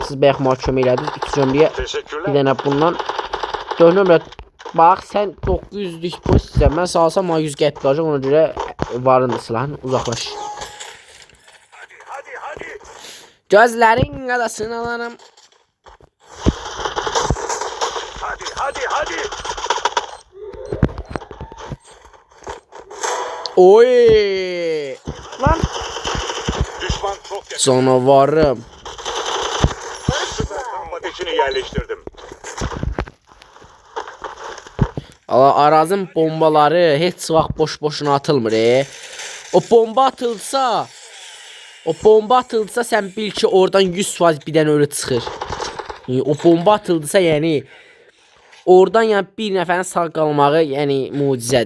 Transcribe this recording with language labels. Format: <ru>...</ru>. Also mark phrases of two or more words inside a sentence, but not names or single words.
<az>Siz bayaq mənə kömək elədiniz. 3 nömrəyə bir</az> <tr>Teşekkürler.</tr> <az>dənə bundan. 4 nömrə. Bax sən 900'lük pozisiya. Mən salsam mənə 100 qəpik qalacaq. Ona görə varındır silahın.</az> <tr>Uzaklaş. Hadi.</tr> <az>Gözlərin qadasını alaram.</az> <tr>Hadi. Oy! Lan Düşman çok yakında. canavarım. Süper kamp ateşini yerleştirdim.</tr> <az>Allah Arazın bombaları heç vaxt boş-boşuna atılmır. O bomba atılsa sən bil ki oradan 100% bir dənə ölü çıxır. O bomba atıldısa yəni oradan yəni bir nəfərin sağ qalmağı yəni möcüzədir.</az>